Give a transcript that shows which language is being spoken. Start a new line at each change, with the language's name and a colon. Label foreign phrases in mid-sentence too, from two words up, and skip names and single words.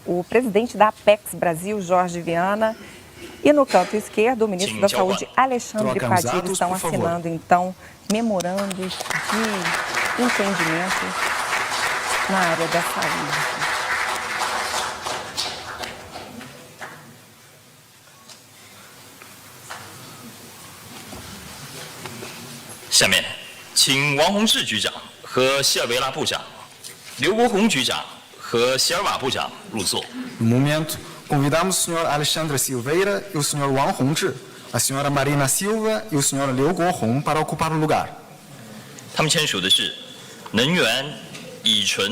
Portuguese: o presidente da Apex Brasil, Jorge Viana, e no canto esquerdo o ministro da Saúde, Alexandre Padilha, estão assinando então memorandos de entendimento na área da saúde.
Chinese: 下面，请王洪志局长和希尔维拉部长、刘国宏局长和席尔瓦部长入座。
Portuguese: No momento, convidamos o Sr. Alexandre Silveira e o Sr. Wang Hongzhi, a Sra. Marina Silva e o Sr. Liu Guohong para ocupar o lugar.
Chinese: 他们签署的是能源、乙醇、脱碳合作协议。